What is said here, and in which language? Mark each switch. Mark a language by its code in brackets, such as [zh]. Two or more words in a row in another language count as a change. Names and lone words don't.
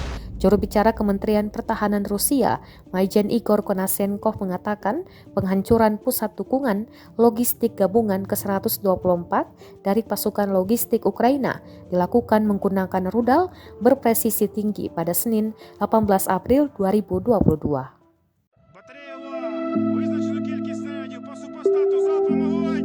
[id] Juru bicara Kementerian Pertahanan Rusia, Majen Igor Konashenkov mengatakan penghancuran pusat dukungan logistik gabungan ke-124 dari pasukan logistik Ukraina dilakukan menggunakan rudal berpresisi tinggi pada Senin 18 April 2022. [uk] Батарея УА! Визначено кількість снарядів по супостату. Залпом огонь!